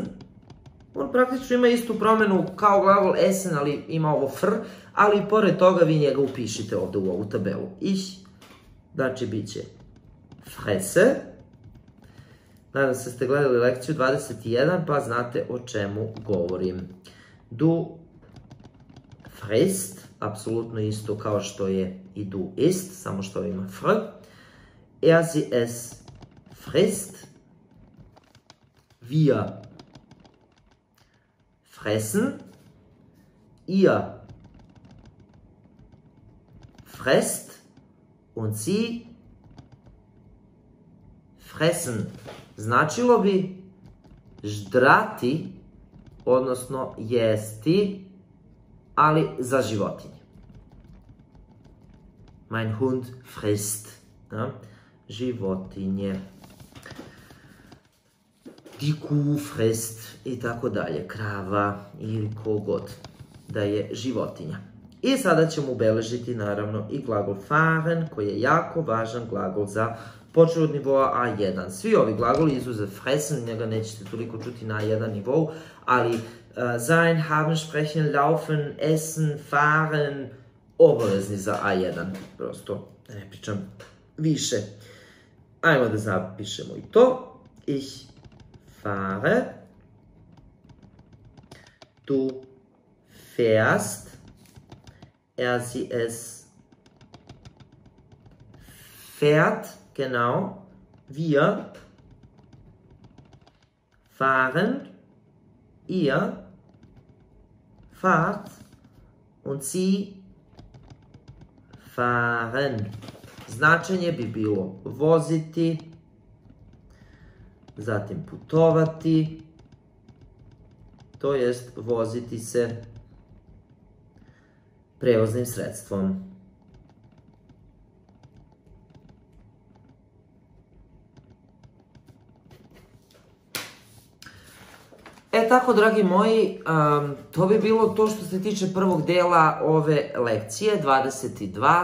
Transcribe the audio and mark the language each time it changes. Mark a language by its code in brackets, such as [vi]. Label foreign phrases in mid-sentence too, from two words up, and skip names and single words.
[sr] On praktično ima istu promenu kao glagol essen, ali ima ovo fr, ali pored toga vi njega upišite ovde u ovu tabelu. Ich, znači bit će fresse. Nadam se ste gledali lekciju 21, pa znate o čemu govorim. [de] Du frisst, [sr] apsolutno isto kao što je i [de] du ist, [sr] samo što ima fr. [de] Er, sie, es frisst. Wir fressen. Ihr fresst. Und sie fressen. [sr] Značilo bi ždrati, odnosno jesti, ali za životinje. [de] Mein Hund frisst. Ja? [sr] Životinje. [de] Die Kuh frisst [sr] i tako dalje. Krava ili kogod da je životinja. I sada ćemo ubeležiti naravno i glagol fahren, koji je jako važan glagol za počeo od nivoa A1. Svi ovi glagoli, izuzev fressen, njega nećete toliko čuti na A1 nivou, ali [de] sein, haben, sprechen, laufen, essen, fahren, [sr] obavezni za A1. Prosto, ne pričam više. Ajmo da zapišemo i to. [de] Ich fahre, du fährst, sie, es fährt, genau, wir fahren, ihr fahrt und sie fahren. [sr] Značenje bi bilo voziti, zatim putovati, to jest voziti se prevoznim sredstvom. Tako, dragi moji, to bi bilo to što se tiče prvog dela ove lekcije, 22.